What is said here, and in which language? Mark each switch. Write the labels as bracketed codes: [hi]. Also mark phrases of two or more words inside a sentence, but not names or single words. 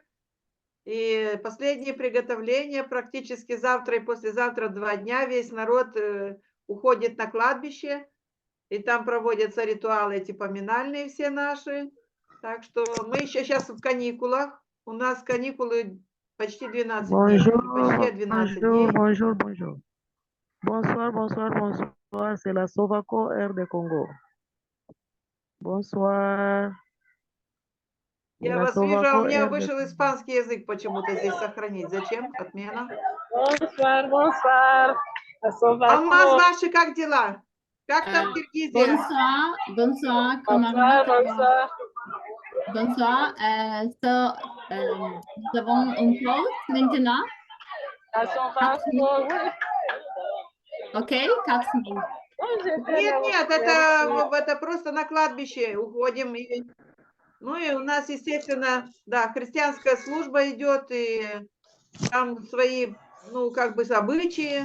[ru] И последние приготовления практически завтра и послезавтра 2 дня. Весь народ уходит на кладбище, и там проводятся ритуалы эти поминальные все наши. Так что мы еще сейчас в каникулах. У нас каникулы почти 12 дней. Почти 12 дней. [fr] Bonjour, bonjour. Bonsoir, bonsoir, bonsoir. C'est la Sovaco Air de Congo. Bonsoir. [ru] Я вас вижу, а у меня вышел испанский язык почему-то здесь сохранить. Зачем? Отмена. [fr] Bonsoir, bonsoir. [ru] Алмаз, ваши как дела? Как там Киргизия? [fr] Bonsoir, bonsoir. Bonsoir. So, nous avons une pause maintenant. [ru] Окей, 4 минут. Нет, это просто на кладбище уходим. Ну и у нас, естественно, да, христианская служба идет, и там свои, ну, как бы обычаи.